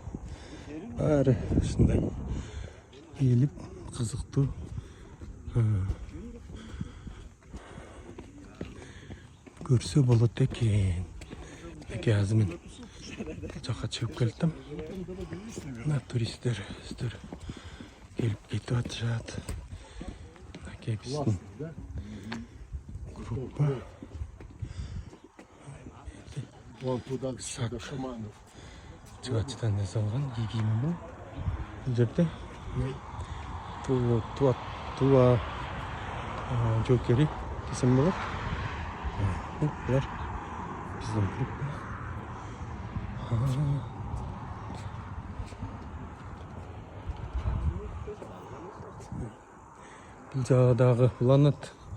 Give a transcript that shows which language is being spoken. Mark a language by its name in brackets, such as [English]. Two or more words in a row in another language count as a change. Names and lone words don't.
[Kyrgyz] Баары ушундай ийилип кызыктуу көрсө болот экен. Мынакей азыр мен бул жака чыгып келдим. Мына туристтер келип кетип атышат. Мынакей биздин группа. [Russian] Вон туда, до шаманов. [Kyrgyz] Чыгачтан жасалган кийими бул. Бул жерде туа жокери десем болот. Булар биздин группа. Бул жагадагы уланат.